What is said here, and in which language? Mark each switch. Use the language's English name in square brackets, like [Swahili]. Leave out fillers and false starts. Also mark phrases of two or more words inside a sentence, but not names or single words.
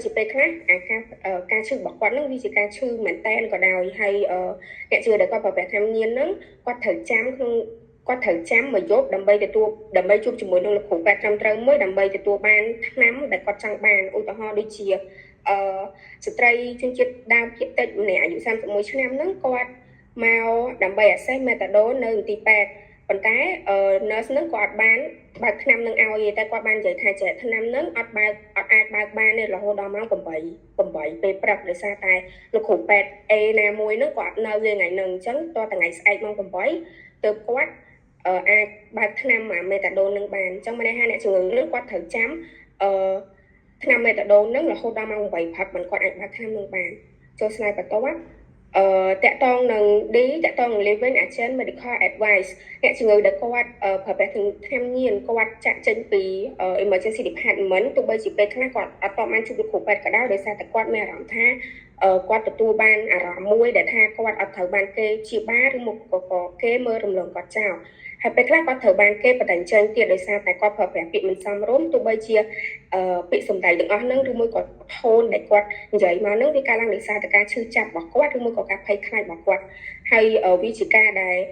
[Khmer] ជាពេលខ្លះការឈឺរបស់គាត់នឹងវាជាការឈឺមែនតែនក៏ដោយហើយអ្នកជំងឺដែលគាត់ប្រើប្រាស់ថ្នាំញៀនហ្នឹងគាត់ត្រូវចាំមួយយប់ដើម្បីជួប ជាមួយនឹងលោកគ្រូពេទ្យត្រឹមត្រូវមួយដើម្បីទទួលបានថ្នាំដែលគាត់ចង់បានឧទាហរណ៍ដូចជាស្ត្រីជនជាតិដើមភាគតិចម្នាក់អាយុ31ឆ្នាំហ្នឹងគាត់មកដើម្បី [English] assess methadone [Khmer] នៅមន្ទីរពេទ្យប៉ុន្តែ nurse ហ្នឹងក៏អត់បានបើកថ្នាំនឹងឲ្យទេតែគាត់បាននិយាយថាចេះថ្នាំហ្នឹងអត់អាចបើកបានទេរហូតដល់ម៉ោង8ពេលព្រឹកដោយសារតែលោកគ្រូពេទ្យ A ណាមួយហ្នឹងគាត់នៅវាថ្ងៃហ្នឹងអញ្ចឹងតតែថ្ងៃស្អែកម៉ោង 8ទៅគាត់អាចបើកថ្នាំអា methadone នឹងបានអញ្ចឹងមានន័យថាអ្នកជំងឺហ្នឹងគាត់ត្រូវចាំថ្នាំ methadone ហ្នឹងរហូតដល់ម៉ោង8ព្រឹកមិនគាត់អាចបើកថ្នាំនឹងបានចូលស្លាយបន្តតាក់ទ ងនឹង [English] living agent medical advice [Khmer] អ្នកជំងឺដែលគាត់ប្រើប្រាស់ថ្នាំញៀនគាត់ចាក់ចេញពី [English] emergency department [Khmer] ទោះបីជាពេលខ្លះគាត់អត់បានជួប លោកគ្រូពេទ្យក៏ដោយដោយសារតែគាត់មានអារម្មណ៍ថាគាត់ទទួលបានអារម្មណ៍មួយដែលថាគាត់អត់ត្រូវបានគេព្យាបាលឬមកក៏គេមើលរំលងគាត់ចោលហើយពេលខ្លះគាត់ត្រូវបានគេបដិញ្ញចេញទៀតដោយសារតែគាត់ប្រើប្រាស់ពាក្យមិនសមរម្យទោះបីជាពាក្យសម្ដីទាំងអស់ហ្នឹងឬមួយក៏ថូនដែលគាត់និយាយមកហ្នឹងវាកើតឡើងដោយសារតែការឈឺចាប់របស់គាត់ឬមួយក៏ការភ័យខ្លាចរបស់គាត់ហើយវាជាការដែល